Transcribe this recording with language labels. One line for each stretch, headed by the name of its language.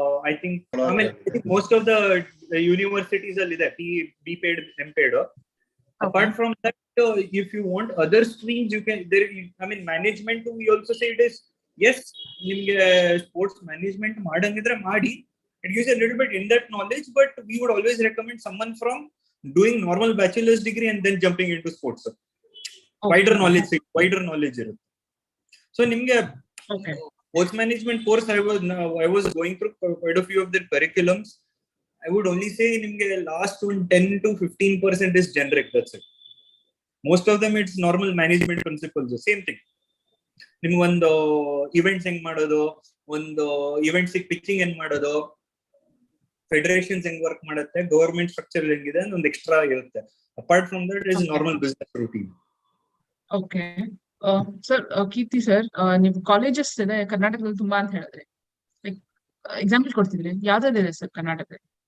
English: I think most of the universities
Kannada: ಅಲ್ಲಿ ಇದೆ
English: BPed, MPed. Apart from that, if you want other streams, you can there. I mean, management, we also say it is yes.
Kannada: ನಿಮ್ಗೆ sports management ಮಾಡಂಗಿದ್ರೆ ಮಾಡಿ.
English: It gives a little bit in-depth knowledge, but we would always recommend someone from doing normal bachelor's degree and then jumping into sports. Wider knowledge
Kannada: ಇರುತ್ತೆ.
English: So ನಿಮ್ಗೆ sports management course, I was going through quite a few of their curriculums. I would only say ನಿಮ್ಗೆ last 10 to 15% is generic. That's it. Most of them it's normal management principles. Same thing.
Kannada: ನಿಮ್ಗೆ ಒಂದು events ಹೆಂಗ್ ಮಾಡೋದು, ಒಂದು events pitching ಹೆಂಗ್ ಮಾಡೋದು, federations ಹೆಂಗ್ work ಮಾಡುತ್ತೆ, ಗವರ್ಮೆಂಟ್ ಸ್ಟ್ರಕ್ಚರ್ ಹೆಂಗಿದೆ ಒಂದು ಎಕ್ಸ್ಟ್ರಾ ಇರುತ್ತೆ.
English: Apart from that is normal business routine.
Kannada: Okay sir, Keerthi sir, ನೀವು ಕಾಲೇಜಸ್ ಇದೆ ಕರ್ನಾಟಕದಲ್ಲಿ ತುಂಬಾ ಅಂತ ಹೇಳಿದ್ರೆ, ಲೈಕ್ ಎಕ್ಸಾಂಪಲ್ ಕೊಡ್ತಿದ್ರಿ, ಯಾವ್ದಾದಿದೆ ಸರ್ ಕರ್ನಾಟಕದಲ್ಲಿ?